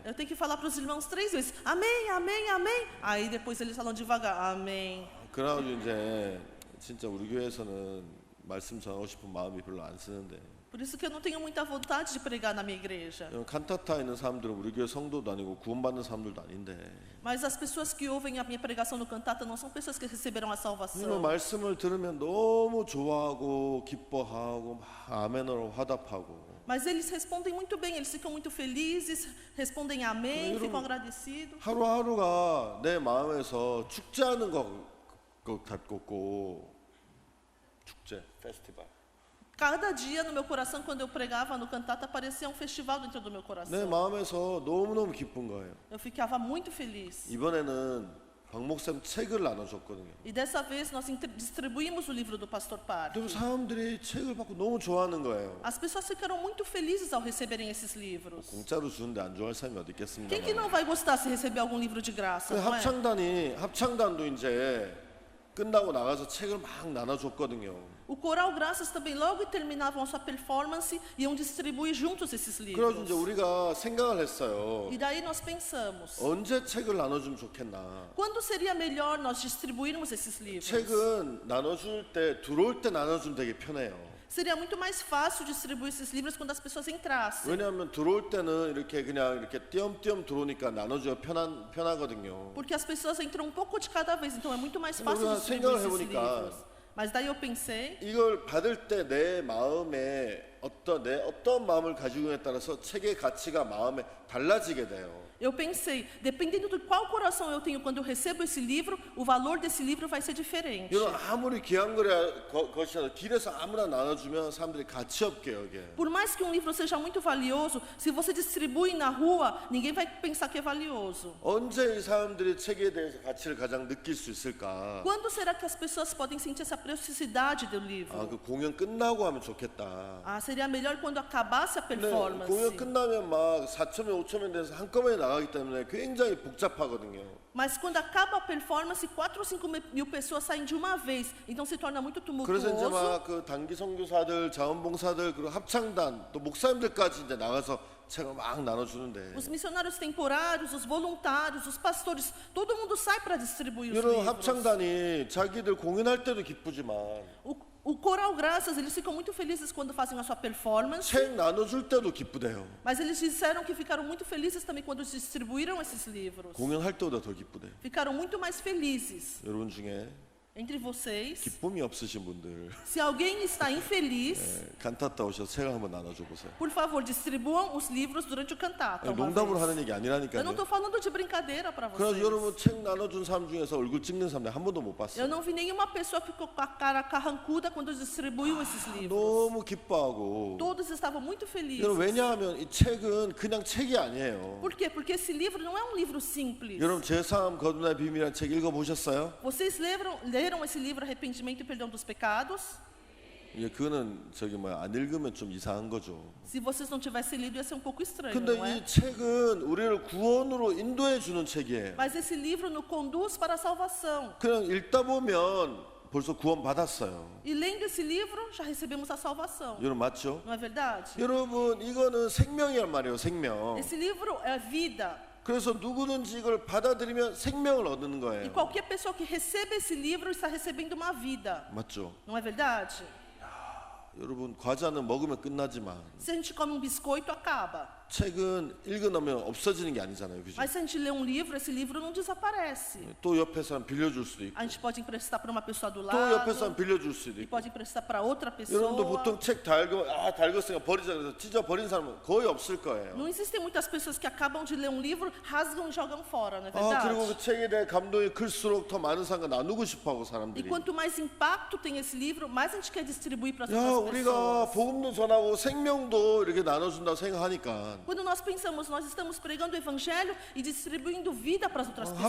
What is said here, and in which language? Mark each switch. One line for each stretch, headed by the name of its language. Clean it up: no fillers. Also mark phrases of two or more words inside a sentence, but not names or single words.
Portuguese: Eu tenho que falar para os irmãos 3 vezes. Amém, amém, amém. Aí depois eles falam devagar. Amém.
Korean: 그래가지고 이제 진짜 우리 교회에서는 말씀 전하고 싶은 마음이 별로 안 쓰는데
Portuguese: Por isso que eu não tenho muita vontade de pregar na minha igreja.
Korean: 칸타타 있는 사람들은 우리 교회 성도도 아니고 구원받는 사람들도 아닌데
Portuguese: Mas as pessoas que ouvem a minha pregação no cantata não são pessoas que receberam a
Korean: 이런
Portuguese: salvação.
Korean: 말씀을 들으면 너무 좋아하고 기뻐하고 막 아멘으로 화답하고
Portuguese: Mas eles respondem muito bem, eles ficam muito felizes, respondem amém, ficam agradecidos.
Korean: 하루하루가 내 마음에서 축제하는 것 같고 축제, 페스티벌
Portuguese: Cada dia no meu coração, quando eu pregava no cantata, parecia um festival dentro do meu
Korean: 내
Portuguese: coração.
Korean: 마음에서 너무너무 기쁜 거예요.
Portuguese: Eu ficava muito feliz.
Korean: 이번에는 박 목사님 책을 나눠줬거든요.
Portuguese: E dessa vez nós distribuímos o livro do pastor Park.
Korean: 그럼 사람들이 책을 받고 너무 좋아하는 거예요.
Portuguese: As pessoas ficaram muito felizes ao receberem esses livros.
Korean: 공짜로 주는데 안 좋아할 사람이 어디 있겠습니까?
Portuguese: Quem que não vai gostar se receber algum livro de graça, não é?
Korean: 합창단도 이제 끝나고 나가서 책을 막 나눠줬거든요.
Portuguese: O Coral Graças também logo terminavam a sua performance iam distribuir juntos esses
Korean: 그래서 이제
Portuguese: livros.
Korean: 우리가 생각을 했어요.
Portuguese: E daí nós pensamos,
Korean: 언제 책을 나눠주면 좋겠나?
Portuguese: quando seria melhor nós distribuirmos esses livros?
Korean: 책은 나눠줄 때 들어올 때 나눠주면 되게 편해요.
Portuguese: Seria muito mais fácil distribuir esses livros quando as pessoas entrassem.
Korean: 왜냐하면 들어올 때는 이렇게 그냥 이렇게 띄엄띄엄 들어오니까 나눠줘야 편하거든요.
Portuguese: Porque as pessoas entram um pouco de cada vez, então é muito mais fácil
Korean: 우리가
Portuguese: distribuir
Korean: 생각을
Portuguese: esses
Korean: 해보니까
Portuguese: livros. Mas daí eu pensei,
Korean: 이걸 받을 때 내 마음에 어떤 마음을 가지고에 따라서 책의 가치가 마음에 달라지게 돼요.
Portuguese: eu pensei, dependendo de qual coração eu tenho quando eu recebo esse livro, o valor desse livro vai ser diferente.
Korean: 이건 아무리 귀한 것이라도 길에서 아무나 나눠주면 사람들이 가치 없게 여겨요.
Portuguese: Por mais que um livro seja muito valioso, se você distribui na rua, ninguém vai pensar que é valioso.
Korean: 언제 이 사람들이 책에 대해서 가치를 가장 느낄 수 있을까?
Portuguese: Quando será que as pessoas podem sentir essa preciosidade do livro?
Korean: 아, 그 공연 끝나고 하면 좋겠다.
Portuguese: Ah, seria melhor quando acabasse a
Korean: 근데
Portuguese: performance.
Korean: 공연 끝나면 막 4,000명, 5,000명 돼서 한꺼번에 나가기 때문에 굉장히 복잡하거든요.
Portuguese: Mas quando acaba a performance, 4 ou 5 mil pessoas saem de uma vez, então se torna muito
Korean: 그래서 이제
Portuguese: tumultuoso.
Korean: 막 그 단기 선교사들, 자원봉사들, 그리고 합창단, 또 목사님들까지 이제 나가서 책을 막 나눠주는데.
Portuguese: Os missionários temporários, os voluntários, os pastores, todo mundo sai para distribuir os
Korean: 여러분
Portuguese: livros.
Korean: 합창단이 자기들 공연할 때도 기쁘지만
Portuguese: O Coral Graças, eles ficam muito felizes quando fazem a sua performance,
Korean: 책 나눠줄 때도 기쁘대요.
Portuguese: mas eles disseram que ficaram muito felizes também quando distribuíram esses livros.
Korean: 공연할 때보다 더 기쁘대.
Portuguese: Ficaram muito mais felizes.
Korean: 여러분 중에
Portuguese: Entre vocês,
Korean: 기쁨이 없으신 분들
Portuguese: se alguém está infeliz,
Korean: 칸타타 오셔서 책을 한번 나눠줘 보세요.
Portuguese: por favor, distribuam os livros durante o cantata. uma
Korean: 농담으로
Portuguese: vez.
Korean: 하는 얘기
Portuguese: Eu não
Korean: 아니라니까요.
Portuguese: estou falando de brincadeira para
Korean: 그래서
Portuguese: vocês.
Korean: 여러분 책 나눠준 사람 중에서 얼굴 찍는 사람 한 번도 못
Portuguese: Eu
Korean: 봤어요.
Portuguese: não vi nenhuma pessoa que ficou com a cara carrancuda quando distribuiu esses livros.
Korean: 너무 기뻐하고.
Portuguese: Todos estavam muito felizes.
Korean: 여러분 왜냐하면 이 책은 그냥 책이 아니에요.
Portuguese: Por quê? Porque esse livro não é um livro simples.
Korean: 여러분 제3 거듭남의 비밀이라는 책 읽어보셨어요?
Portuguese: Vocês leram esse livro Arrependimento e Perdão dos Pecados?
Korean: 예, 그거는 안 읽으면 좀 이상한 거죠.
Portuguese: Se vocês não tivessem lido, ia ser um pouco estranho,
Korean: 근데
Portuguese: não é?
Korean: 이 책은 우리를 구원으로 인도해 주는 책이에요.
Portuguese: Mas esse livro nos conduz para a salvação.
Korean: 그냥 읽다 보면 벌써 구원 받았어요.
Portuguese: E lendo esse livro, já recebemos a salvação.
Korean: 여러분 맞죠?
Portuguese: Não é verdade?
Korean: 여러분 이거는 생명이란 말이에요. 생명.
Portuguese: Esse livro é vida.
Korean: 그래서 누구든지 이걸 받아들이면 생명을 얻는
Portuguese: E
Korean: 거예요.
Portuguese: qualquer pessoa que receba esse livro está recebendo uma vida.
Korean: 맞죠?
Portuguese: Não é verdade?
Korean: 여러분 과자는 먹으면 끝나지만
Portuguese: Se a gente come um biscoito, acaba.
Korean: 책은 읽어놓으면 없어지는 게 아니잖아요. 그죠?
Portuguese: Mas se a gente lê um livro, esse livro não desaparece.
Korean: 또 옆에 사람 빌려줄 수도 있고
Portuguese: A gente pode emprestar para uma pessoa do
Korean: 또 옆에 사람
Portuguese: lado.
Korean: 빌려줄 수도
Portuguese: E
Korean: 있고
Portuguese: pode emprestar para outra
Korean: 여러분도
Portuguese: pessoa.
Korean: 보통 책 다 읽으면 다 읽었으니까 버리자 그래서 찢어 버린 사람은 거의 없을 거예요.
Portuguese: Não existem muitas pessoas que acabam de ler um livro, rasgam e jogam fora, não é
Korean: 그리고
Portuguese: verdade?
Korean: 그 책에 대해 감동이 클수록 더 많은 사람과 나누고 싶어하고
Portuguese: E
Korean: 사람들이
Portuguese: quanto mais impacto tem esse livro, mais a gente quer distribuir para as
Korean: 야
Portuguese: outras
Korean: 우리가
Portuguese: pessoas.
Korean: 복음도 전하고 생명도 이렇게 나눠준다고 생각하니까
Portuguese: Quando nós pensamos, nós estamos pregando o evangelho e distribuindo vida para as outras pessoas.